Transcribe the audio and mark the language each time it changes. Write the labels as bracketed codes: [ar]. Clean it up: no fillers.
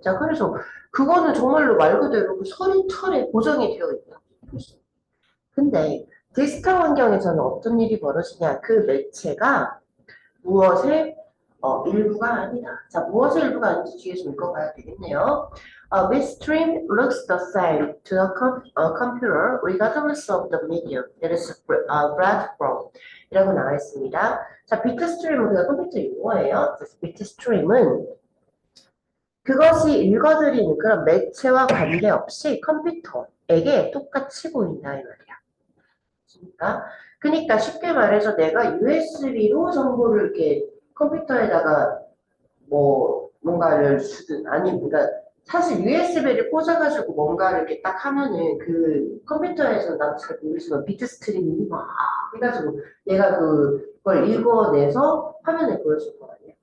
[ko] 자, 그래서 그거는 정말로 말 그대로 그 서리철에 고정이 되어 있다. 근데 디지털 환경에서는 어떤 일이 벌어지냐? 그 매체가 무엇의 일부가 아니다. 자, 무엇의 일부가 아닌지 뒤에서 읽어봐야 되겠네요. [en] Midstream looks the same to the computer regardless of the medium that is read from. [ko] 이라고 나와 있습니다. 자, 비트스트림은 그냥 컴퓨터 용어예요. 비트스트림은 그것이 읽어드리는 그런 매체와 관계없이 컴퓨터에게 똑같이 보인다 이 말이야. 그러니까 쉽게 말해서 내가 USB로 정보를 이렇게 컴퓨터에다가 뭔가를 주든 아니 그러니까 사실 USB를 꽂아가지고 뭔가를 이렇게 딱 하면은 그 컴퓨터에서 나도 잘 모르지만 비트 스트리밍이 막 해가지고 얘가 그걸 읽어내서 화면에 보여줄 거 아니야.